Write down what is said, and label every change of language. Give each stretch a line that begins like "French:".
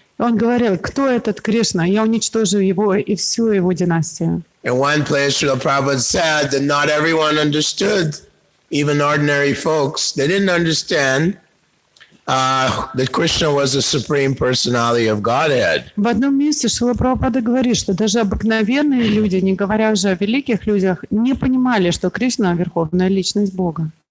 Russian: Он говорил, кто этот Кришна? Я уничтожу его и всю его династию.
English: In one place, Srila Prabhupada said that not everyone understood, even ordinary folks. They didn't understand that Krishna was the supreme personality of Godhead.
Russian: В одном месте Шрила Прабхупада говорит, что даже обыкновенные люди, не говоря уже о великих людях, не понимали, что Кришна — верховная личность Бога.